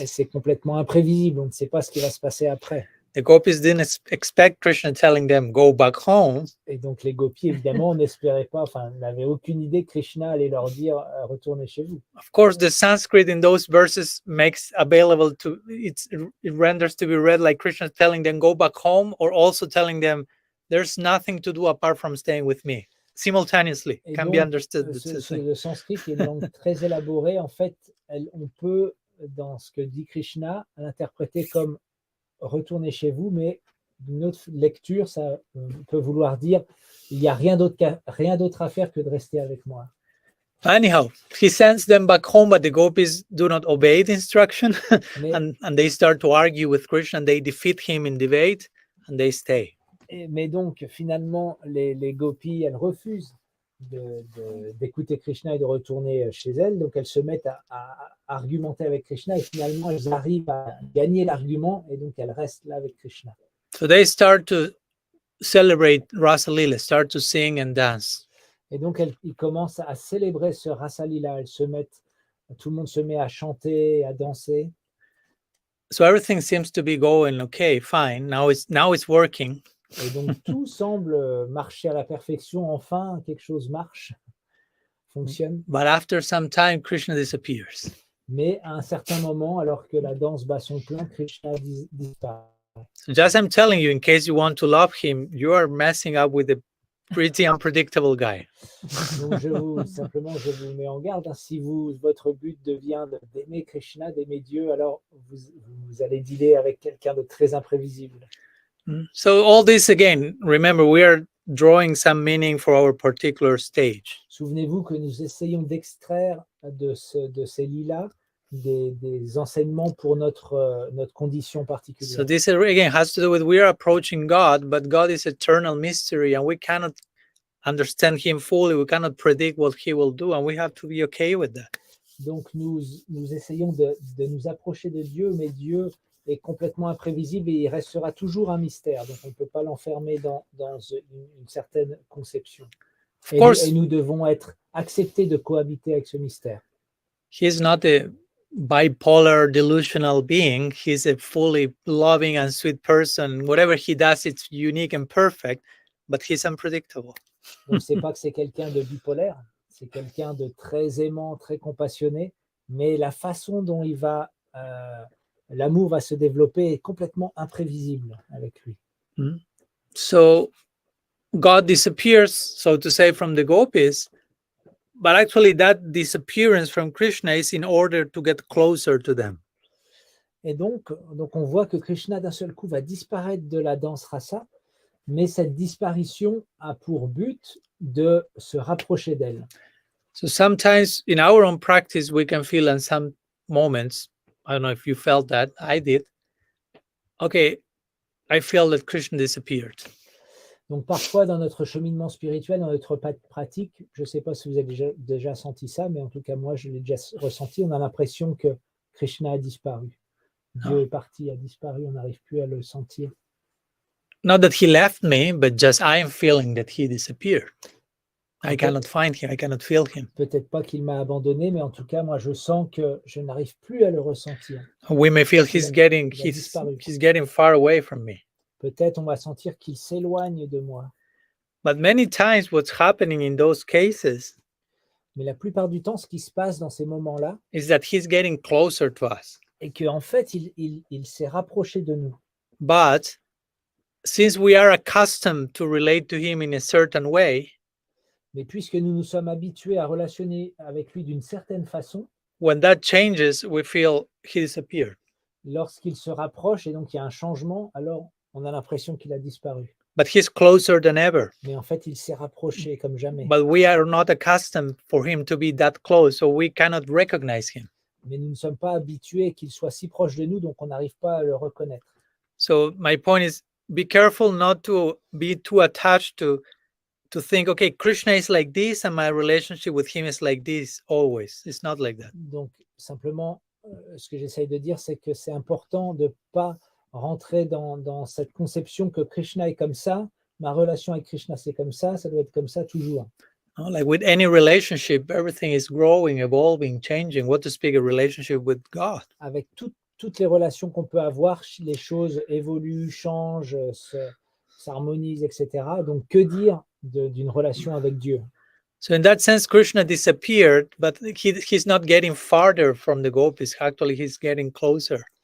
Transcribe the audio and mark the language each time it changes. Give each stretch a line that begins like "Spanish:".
French: Et c'est complètement imprévisible, on ne sait pas ce qui va se passer après.
English: The gopis didn't expect Krishna telling them, go back home.
French: Et donc les gopis, évidemment, n'espéraient pas, n'avaient aucune idée que Krishna allait leur dire retournez chez vous.
English: Of course, the Sanskrit in those verses makes available to it renders to be read like Krishna telling them go back home, or also telling them there's nothing to do apart from staying with me. Simultaneously,
French: Et
English: can
French: donc,
English: be understood.
French: Le sanskrit est une langue très élaborée. En fait, on peut, dans ce que dit Krishna, l'interpréter comme retournez chez vous, mais d'une autre lecture, ça peut vouloir dire il n'y a rien d'autre à faire que de rester avec moi.
English: Anyhow, he sends them back home, but the gopis do not obey the instruction, and they start to argue with Krishna, and they defeat him in debate, and they stay.
French: Mais donc, finalement, les gopis, elles refusent d'écouter Krishna et de retourner chez elles. Donc, elles se mettent à argumenter avec Krishna et finalement, elles arrivent à gagner l'argument et donc, elles restent là avec Krishna.
English: So they start to celebrate Rasa-Lila, start to sing and dance.
French: Et donc, ils commencent à célébrer ce Rasa-Lila. Tout le monde se met à chanter, à danser.
English: So everything seems to be going okay, fine. Now it's working.
French: Et donc, tout semble marcher à la perfection. Enfin, quelque chose marche, fonctionne.
English: But after some time, Krishna disappears.
French: Mais à un certain moment, alors que la danse bat son plein, Krishna disparaît.
English: So just I'm telling you, in case you want to love him, you are messing up with a pretty unpredictable guy.
French: Donc, je vous mets en garde. Si votre but devient d'aimer Krishna, d'aimer Dieu, alors vous allez dealer avec quelqu'un de très imprévisible.
English: So all this again, remember, we are drawing some meaning for our particular stage.
French: Souvenez-vous que nous essayons d'extraire de ces lilas des enseignements pour notre condition particulière.
English: So this again has to do with we are approaching God, but God is eternal mystery, and we cannot understand him fully. We cannot predict what he will do, and we have to be okay with that.
French: Donc nous essayons de nous approcher de Dieu, mais Dieu est complètement imprévisible et il restera toujours un mystère. Donc on ne peut pas l'enfermer dans une certaine conception. Et nous devons être acceptés de cohabiter avec ce mystère.
English: He is not a bipolar delusional being. He's a fully loving and sweet person. Whatever he does, it's unique and perfect, but he's unpredictable.
French: Donc c'est pas que c'est quelqu'un de bipolaire, c'est quelqu'un de très aimant, très compassionné, mais la façon dont il va l'amour va se développer complètement imprévisible avec lui.
English: So God disappears, so to say, from the gopis, but actually that disappearance from Krishna is in order to get closer to them.
French: Et donc on voit que Krishna d'un seul coup va disparaître de la danse rasa, mais cette disparition a pour but de se rapprocher d'elle.
English: So sometimes in our own practice, we can feel in some moments, I don't know if you felt that, I did, okay, I feel that Krishna disappeared.
French: Donc parfois dans notre cheminement spirituel, dans notre pratique, je ne sais pas si vous avez déjà senti ça, mais en tout cas moi je l'ai déjà ressenti, on a l'impression que Krishna a disparu. Dieu est parti, a disparu, on n'arrive plus à le sentir.
English: Not that he left me, but just I am feeling that he disappeared. I cannot find him, I cannot feel him.
French: Peut-être pas qu'il m'a abandonné, mais en tout cas, moi, je sens que je n'arrive plus à le ressentir.
English: We may feel he's getting far away from me.
French: Peut-être on va sentir qu'il s'éloigne de moi.
English: But many times what's happening in those cases
French: Mais la plupart du temps, ce qui se passe dans ces moments-là,
English: is that he's getting closer to us.
French: est qu'en fait, il s'est rapproché de nous.
English: But since we are accustomed to relate to him in a certain way,
French: mais puisque nous nous sommes habitués à relationner avec lui d'une certaine façon,
English: when that changes, we feel he disappeared.
French: Lorsqu'il se rapproche et donc il y a un changement, alors on a l'impression qu'il a disparu.
English: But he's closer than ever.
French: Mais en fait, il s'est rapproché comme jamais.
English: But we are not accustomed for him to be that close, so we cannot recognize him.
French: Mais nous ne sommes pas habitués qu'il soit si proche de nous, donc on n'arrive pas à le reconnaître.
English: So my point is, be careful not to be too attached to think, okay, Krishna is like this and my relationship with him is like this always. It's not like that.
French: Donc simplement, ce que j'essaye de dire, c'est que c'est important de ne pas rentrer dans cette conception que Krishna est comme ça, ma relation avec Krishna c'est comme ça doit être comme ça toujours.
English: Like with any relationship, everything is growing, evolving, changing. What to speak a relationship with God?
French: Avec toutes les relations qu'on peut avoir, les choses évoluent, changent, s'harmonisent, etc. Donc que dire d'une relation avec Dieu?
English: So in that sense, Krishna disappeared, but he's not getting farther from the gopis. Actually, he's getting closer.